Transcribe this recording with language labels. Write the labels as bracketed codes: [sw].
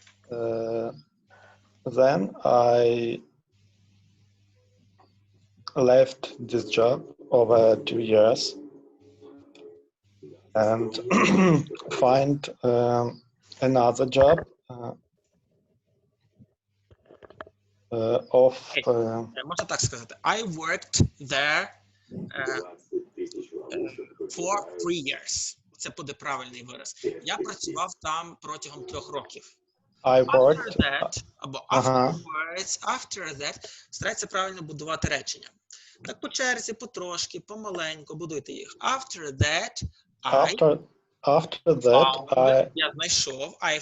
[en] Then I left this job over 2 years and find another job [uk] можна так сказати. [en] I worked there for 3 years. [uk] Це буде правильний вираз. Я працював там протягом 3 років. [en] After that, [uk] або [en] afterwards, after that, [uk] старайтеся правильно будувати речення. Так по черзі, потрошки, помаленьку будуйте їх. [en] After that, [uk] я знайшов,